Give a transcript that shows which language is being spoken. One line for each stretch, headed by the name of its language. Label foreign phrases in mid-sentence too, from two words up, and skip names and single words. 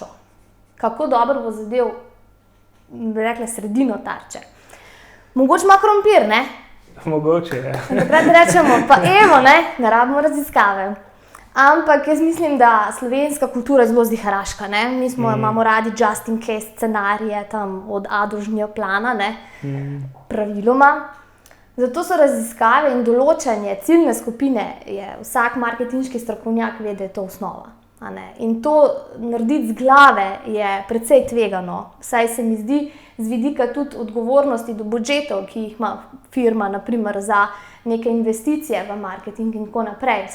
Slovenian: Kako dobro bo zadev, bi rekla, sredino tarče? Mogoče ima krompir, ne? Mogoče, ja. Takrat rečemo, pa evo, ne rabimo raziskave. Ampak jaz mislim, da slovenska kultura je zelo ziharaška. Mi imamo radi
English: just in case
Slovenian: scenarije tam od A do Ž plana, praviloma. Zato so raziskave in določanje ciljne skupine, vsak marketinški strokovnjak ve, da je to osnova. In to narediti z glave je precej tvegano, saj se mi zdi z vidika tudi odgovornosti do budžetov, ki jih ima firma, naprimer za neke investicije v marketing in tako naprej.